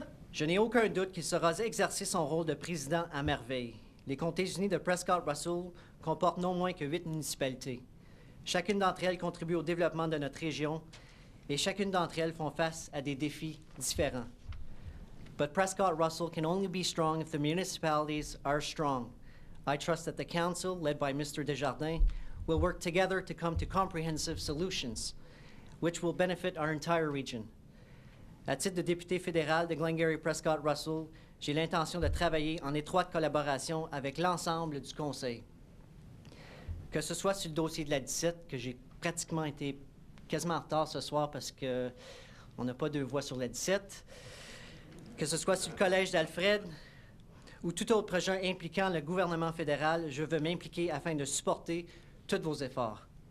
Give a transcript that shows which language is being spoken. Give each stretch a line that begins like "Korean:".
French: Je n'ai aucun doute qu'il saura exercer son rôle de président à merveille. Les Comtés unis de Prescott-Russell comportent non moins que 8 municipalités. Chacune d'entre elles contribue au développement de notre région et chacune d'entre elles font face à des défis différents.
English: But Prescott-Russell can only be strong if the municipalities are strong. I trust that the council, led by Mr. Desjardins, will work together to come to comprehensive solutions, which will benefit our entire region.
French: À titre de député fédéral de Glengarry-Prescott-Russell, j'ai l'intention de travailler en étroite collaboration avec l'ensemble du Conseil. Que ce soit sur le dossier de la 17, que j'ai pratiquement été quasiment en retard ce soir parce qu'on n'a pas 2 voix sur la 17, que ce soit sur le collège d'Alfred ou tout autre projet impliquant le gouvernement fédéral, je veux m'impliquer afin de supporter tous vos efforts.